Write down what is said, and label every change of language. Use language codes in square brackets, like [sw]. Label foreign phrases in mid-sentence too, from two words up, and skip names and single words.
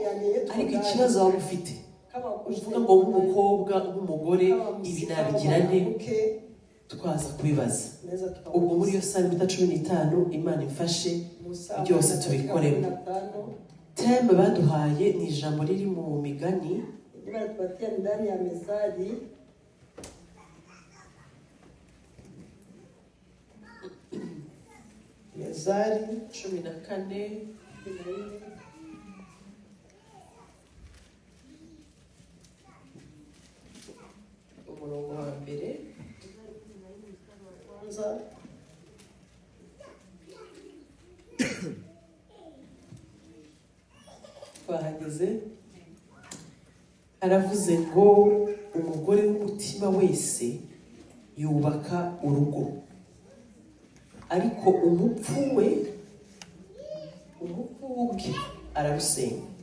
[rw] Ariko ikibazo waba ufite uvuga ngo nk'umukobwa nk'umugore ibi nabigira nte, twaza kubibaza. Ubwo muri iyo saa 15 Imana imfashe byose tubikoremo. Theme baduhaye ni ijambo riri mu Migani. [sw] Tupatia ndani ya Methali. Methali 14. [rw] Umurongo wa mbere. Twahageze aravuze ngo umugore w'umutima wese yubaka urugo, ariko umupfu ubwe ararusenya.